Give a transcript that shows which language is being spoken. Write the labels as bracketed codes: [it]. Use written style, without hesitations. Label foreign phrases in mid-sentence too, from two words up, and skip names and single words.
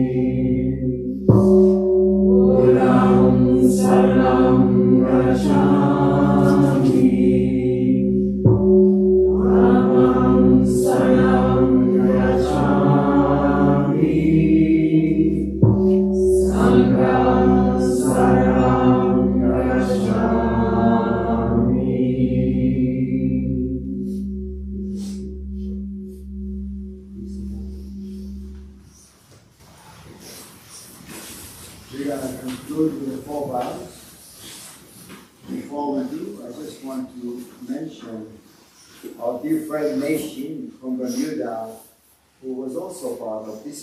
[pi] Buddham Saranam Gacchami. Dhammam Saranam Gacchami. Sangam Saranam Gacchami. [en] We're going to conclude with the 4 vows. Before we do, I just want to mention our dear friend Meishin from Bermuda, who was also part of this.